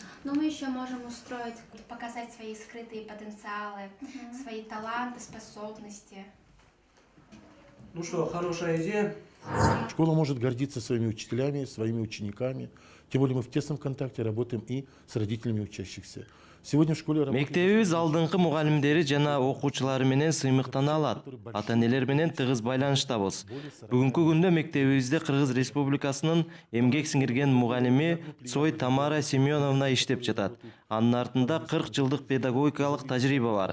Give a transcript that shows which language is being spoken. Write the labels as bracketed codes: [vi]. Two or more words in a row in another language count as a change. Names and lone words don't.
[ru] Но мы еще можем устроить, показать свои скрытые потенциалы, свои таланты, способности. Ну что, хорошая идея. Школа может гордиться своими учителями, своими учениками. Тем более мы в тесном контакте работаем и с родителями учащихся. Сегодня в школе [ky] Мектебибиз алдыңкы мугалимдери жана окуучулары менен сыймыктана алат. Ата-энелер менен тыгыз байланыштабыз. Бүгүнкү күндө мектебибизде Кыргыз Республикасынын эмгек сиңирген мугалими Цой Тамара Семеновна иштеп жатат. Анын артында 40 жылдык педагогикалык тажрыйба бар.